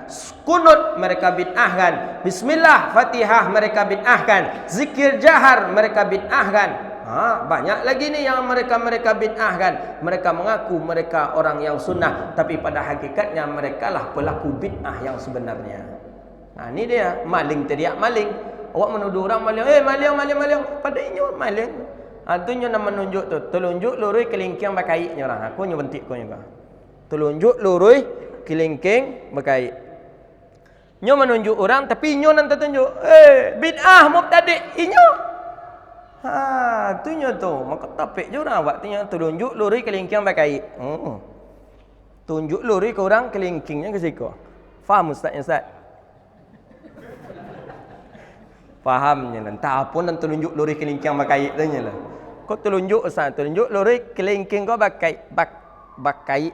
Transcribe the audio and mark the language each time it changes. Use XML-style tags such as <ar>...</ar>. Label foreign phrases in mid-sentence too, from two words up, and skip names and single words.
<id>Kunut mereka bid'ahkan, bismillah Fatihah mereka bid'ahkan, zikir jahar mereka bid'ahkan. Banyak lagi ni yang mereka bid'ahkan. Mereka mengaku mereka orang yang sunnah, tapi pada hakikatnya mereka lah pelaku bid'ah yang sebenarnya. Ini dia, maling teriak maling. Awak menuduh orang maling, maling. Pada ini maling.</id> <min>Tu nyo nak menunjuk tu. Telunjuk lurui kelingking berkaitnya orang. Aku nyo bentik ko juga. Telunjuk lurui kelingking berkait. Nyo menunjuk orang tapi nyo nan tertunjuk. Bid'ah mubtadi' inyo. Tu nyo tu. Maka topik je orang awak tu nyo telunjuk lurui kelingking berkait. Tunjuk lurui ke orang kelingkingnya ke siku.</min> <id>Faham ustaz? Fahamnya lah. Entah apa nak telunjuk lori kelingking berkait tanya lah. Kau telunjuk ustaz, telunjuk lori kelingking kau berkait, berkait.</id>